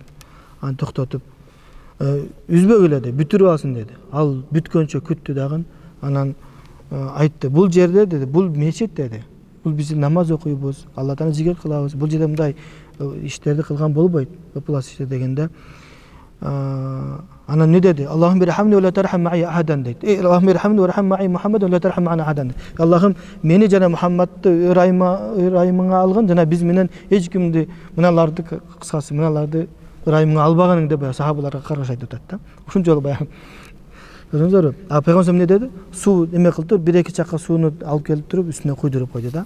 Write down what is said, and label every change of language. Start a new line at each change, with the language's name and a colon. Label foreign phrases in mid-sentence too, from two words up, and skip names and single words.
Kyrgyz: Аны токтотуп, "Үзбөгүлө" деди, "Бүтүрүп алсын" деди. Ал бүткөнчө күттү дагы, анан айтты, "Бул жерде" деди, "Бул мечит" деди. "Бул биз намаз окуйбуз, Алладан зикир кылабыз. Бул жерде мындай иштерди кылган болбойт, ыплас иште" дегенде анан не деди?
Arabic: "اللهم ارحمني ولا ترحم معي أحدا" дейт. "اللهم ارحمني وارحم معي محمدا ولا ترحم معنا أحدا".
Kyrgyz: Аллахым мени жана Мухаммадты ырайымыңа алгын, жана биз менен эч кимди, мыналарды кыскасы, мыналарды ырайымыңа албаганың деп сахабаларга каргаш айтып атат да. Ушунчалык баягы. Көрдүңүздөрбү? Пайгамбар эмне деди? Суу эме кылып туруп, бир-эки чакка сууну алып келип туруп, үстүнө куйдуруп койду да.